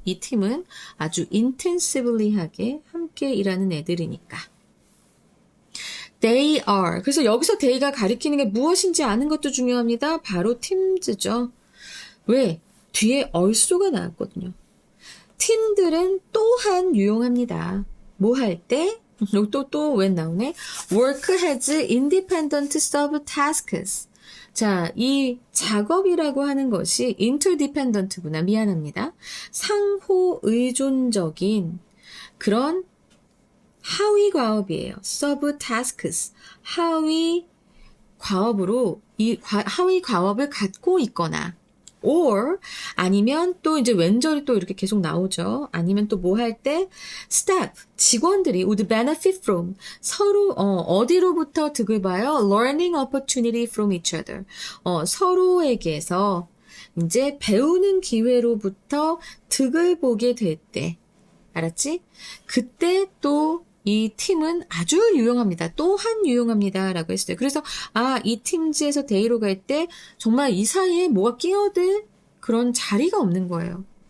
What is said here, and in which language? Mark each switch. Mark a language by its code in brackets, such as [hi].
[ko] 이 팀은 아주 intensively하게 함께 일하는 애들이니까. [en] They are. [ko] 그래서 여기서 they가 가리키는 게 무엇인지 아는 것도 중요합니다. 바로 팀즈죠. 왜? 뒤에 also가 나왔거든요. 팀들은 또한 유용합니다. 뭐 할 때? 또 왜 나오네? [en] Work has independent subtasks. [ko] 자, 이 작업이라고 하는 것이 interdependent구나. 미안합니다. 상호 의존적인 그런 하위 과업이에요. subtasks. 하위 과업으로 이 하위 과업을 갖고 있거나 or 아니면 또 이제 왼절이 또 이렇게 계속 나오죠. 아니면 또 뭐 할 때 staff 직원들이 [en] would benefit from [ko] 서로 어디로부터 득을 봐요? [en] learning opportunity from each other. [ko] 서로에게서 이제 배우는 기회로부터 득을 보게 될 때 알았지? 그때 또 이 팀은 아주 유용합니다. 또한 유용합니다. 라고 했어요. 그래서 이 팀즈에서 데이로 갈 때 정말 이 사이에 뭐가 끼어들 그런 자리가 없는 거예요.